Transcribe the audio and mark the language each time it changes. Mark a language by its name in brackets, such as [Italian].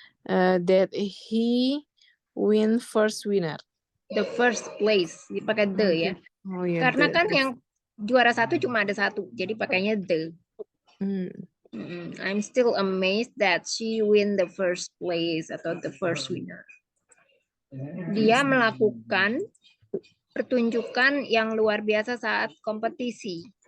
[English] That he win first winner. The first place [Indonesian] dipakai [English] the ya. [Indonesian] Oh, ya, karena kan yang juara satu cuma ada satu, jadi pakainya the. [English] I'm still amazed that she win the first place atau the first winner. [Indonesian] Dia melakukan pertunjukan yang luar biasa saat kompetisi.